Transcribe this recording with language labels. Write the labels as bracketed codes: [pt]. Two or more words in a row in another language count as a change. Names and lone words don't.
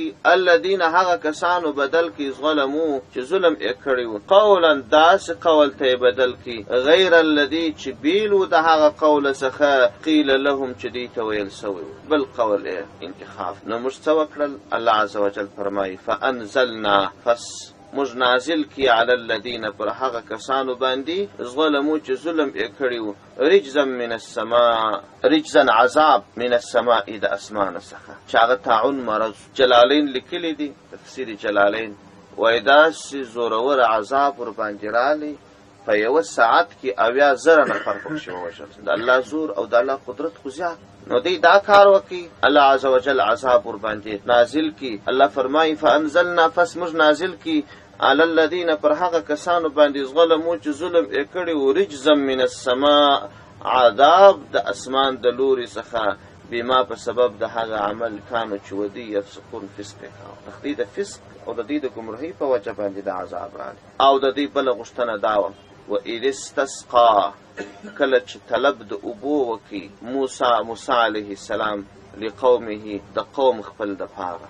[ps] الذین، هغه کسانو بدل کی ظلمو چې ظلم یې کړی و، قولا داسې قول ته بدل کی، [ar] غیر الذی [ps] چې بیلو د هغه قول څخه [ar] قیل لهم [ps] چې دوی ته ویل سوی و، بل قول یې انتخاب. نو موږ څه وکړل؟ الله [ar] عز وجل [ps] فرمایي فانزلنا، پس موږ نازل کی [ar] علی الذین، [ps] پر هغه کسانو باندې ظلمو چې ظلم یې کړی و، [ar] رجزا من السماء، رجزا عذاب من السماء، [ps] د اسمانه څخه، چې هغه طاعون مرض. جلالین لیکلی دي، تفسیر جلالین وایي داسې زورور عذاب ورباندې رالی په یوه ساعت کې 80,000 نفر پکښې ووژل. د الله زور او د الله قدرت خو زیات. نو دوی دا کار وکړي، الله [ar] عز وجل [ps] عذاب ورباندې نازل کی. الله فرمایي فانزلنا، پس موږ نازل کی [ar] علی الذین، [ps] پر هغه کسانو باندې ظلمو چې ظلم یې کړی و، [ar] رجزا من السماء، [ps] عذاب د اسمان د لوري څخه، بما په سبب د هغه عمل کانو چې ودي یفسقون، فسق یې کاوه. د دوی د فسق او د دوی د ګمراهۍ په وجه باندې د عذاب راغلی. او د دوی بله غوښتنه دا وه [ar] وَإِذِ اسْتَسْقَىٰ، [ps] کله چې طلب د اوبو وکړي موسی [ar] علیه السلام [ps] لقومه د قوم خپل دپاره.